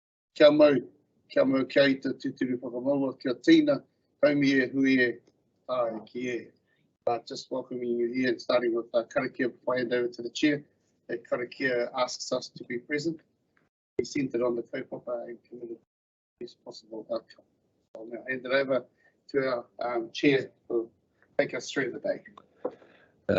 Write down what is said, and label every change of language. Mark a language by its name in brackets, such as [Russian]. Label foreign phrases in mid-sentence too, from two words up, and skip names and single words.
[Māori] Kia mau kei te tuturu whakamaua, kia tīna, haumi e hui e, ai ki e. [English] Just welcoming you here and starting with Karakia before I hand over to the chair. Karakia asks us to be present. We centred on the kaupapa and committed to the best possible outcome. I'll now hand it over to our chair to take us through the day.